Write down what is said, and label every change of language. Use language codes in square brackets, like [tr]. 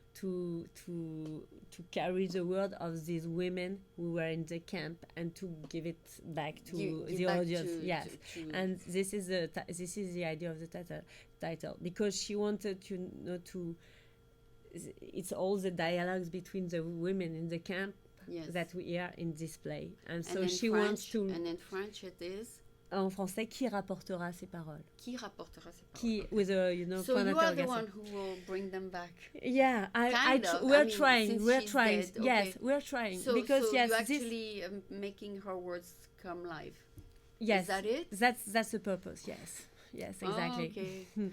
[en] To carry the word of these women who were in the camp and to give it back to the audience. Yes, and this is the idea of the title because she wanted to it's all the dialogues between the women in the camp that we hear in this play, and so she wants to. And in French it is. [fr] En français, qui rapportera ses paroles? Qui rapportera ses paroles? Qui, [en] with a, so you are the one who will bring them back. Yeah, we're trying. Dead, yes, we're trying. So, because so yes, you're actually making her words come live. Yes, is that it? That's the purpose. Yes. Yes, exactly. Oh, okay.